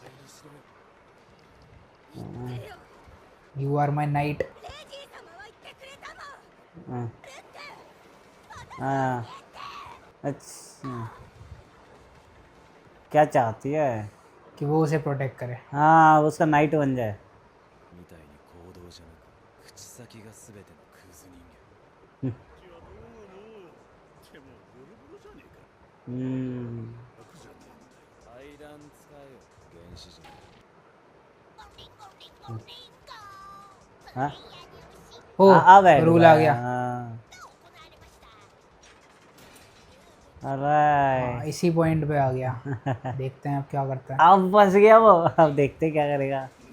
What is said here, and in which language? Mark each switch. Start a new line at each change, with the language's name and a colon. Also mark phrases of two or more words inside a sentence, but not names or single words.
English: You are my knight.
Hindi: हाँ हाँ, अच्छा क्या चाहती है? कि वो उसे प्रोटेक्ट करे। हाँ उसका नाइट बन जाए।
Japanese: みたいに行動じゃなく口先が全てのクズ人間 हम्म 階段使えよ原始人
Hindi: हाँ ओ अब ऐड रूल हुआ आ है, गया। हाँ। हाँ,
English: Alright.
Hindi: इसी पॉइंट पे आ गया। देखते हैं अब क्या करता है। अब फंस गया वो। अब देखते क्या करेगा।